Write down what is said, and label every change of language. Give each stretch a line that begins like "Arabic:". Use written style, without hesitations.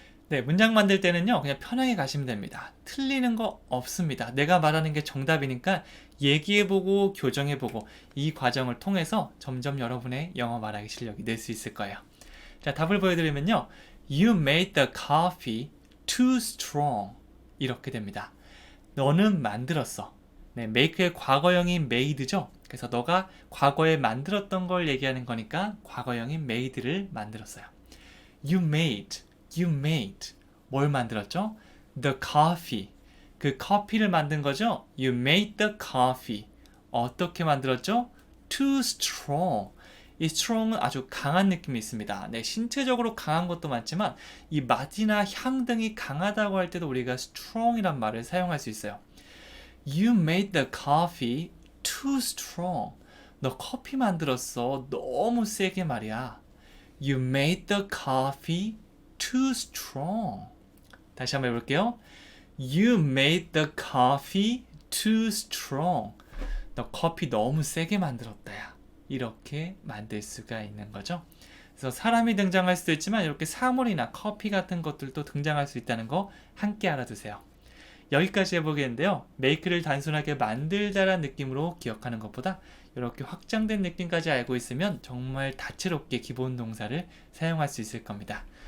Korean: 네, 문장 만들 때는요, 그냥 편하게 가시면 됩니다. 틀리는 거 없습니다. 내가 말하는 게 정답이니까 얘기해보고 교정해보고 이 과정을 통해서 점점 여러분의 영어 말하기 실력이 늘 수 있을 거예요. 자, 답을 보여드리면요.
English: You made the coffee too strong.
Korean: 이렇게 됩니다. 너는 만들었어. 네, make의 과거형인 made죠. 그래서 너가 과거에 만들었던 걸 얘기하는 거니까 과거형인 made를 만들었어요.
English: You made.
Korean: 뭘 만들었죠?
English: The coffee.
Korean: 그 커피를 만든 거죠?
English: You made the coffee.
Korean: 어떻게 만들었죠?
English: Too strong.
Korean: 이 strong은 아주 강한 느낌이 있습니다. 네, 신체적으로 강한 것도 많지만 이 맛이나 향 등이 강하다고 할 때도 우리가 strong이란 말을 사용할 수 있어요.
English: You made the coffee too strong.
Korean: 너 커피 만들었어. 너무 세게 말이야.
English: You made the coffee too strong.
Korean: 다시 한번 해볼게요.
English: You made the coffee too strong.
Korean: 너 커피 너무 세게 만들었다야. 이렇게 만들 수가 있는 거죠. 그래서 사람이 등장할 수도 있지만 이렇게 사물이나 커피 같은 것들도 등장할 수 있다는 거 함께 알아두세요. 여기까지 해보겠는데요. make를 단순하게 만들다라는 느낌으로 기억하는 것보다 이렇게 확장된 느낌까지 알고 있으면 정말 다채롭게 기본 동사를 사용할 수 있을 겁니다.